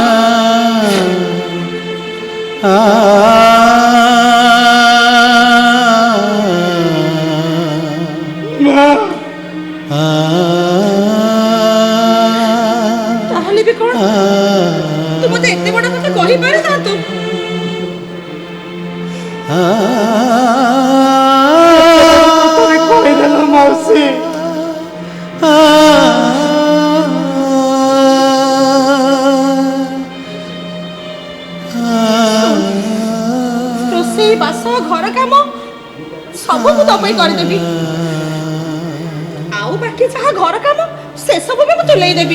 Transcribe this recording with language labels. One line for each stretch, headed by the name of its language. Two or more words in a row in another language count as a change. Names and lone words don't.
Odia: ତାହଲେ ବି କୋନ ତୁ ମତେ ଏତେ ବଡ଼ କଥା କହି ପାରେ ଥାନ୍ତୁ? ତୁମି କଇ ଦେଲ ମାଉସୀ। ରୋଷେଇ ବାସ ଘର କାମ ସବୁ ମୁଁ ତୋ ପାଇଁ କରିଦେବି, ଆଉ ବାକି ଯାହା ଘର କାମ ସେସବୁ ବି ମୁଁ ତୁଲେଇ ଦେବି।